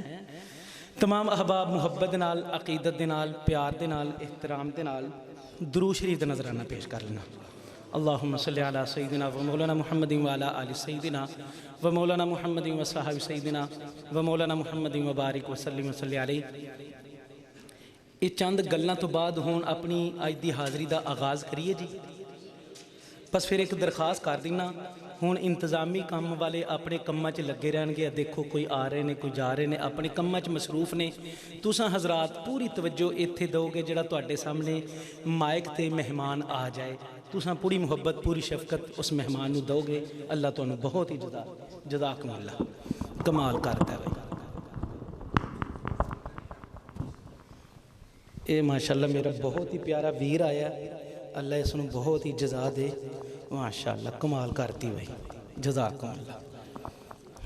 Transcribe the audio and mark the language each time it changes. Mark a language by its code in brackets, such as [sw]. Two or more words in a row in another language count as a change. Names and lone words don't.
[pa] تمام احباب محبت دے نال، عقیدت دے نال، پیار دے نال، احترام دے نال درود شریف دا نظرانہ پیش کر لینا۔ [ar] اللہم صلی علی سیدنا و مولانا محمد و علی آل سیدنا و مولانا محمد و صحابہ سیدنا و مولانا محمد و بارک وسلم وصلی علیہ۔ [pa] یہ چند گلاں تو بعد ہون اپنی اج دی حاضری دا آغاز کریے جی۔ بس پھر ایک درخواست کر دینا، ہون انتظامی کام والے اپنے کماں چ لگے رہن گے، دیکھو کوئی آ رہے نے کوئی جا رہے نے، اپنے کماں چ مصروف نے۔ تساں حضرات پوری توجہ ایتھے دو گے، جڑا تواڈے سامنے مائک تے مہمان آ جائے تساں پوری محبت پوری شفقت اس مہمان نو دو گے، اللہ تانوں بہت ہی [ar] جزاکم اللہ [pa] کمال کرتا ہے۔ اے ماشاءاللہ میرا بہت ہی پیارا ویر آیا، اللہ اس نو بہت ہی جزا دے، ماشاءاللہ کمال کرتی بھائی، [ar] جزاکم اللہ۔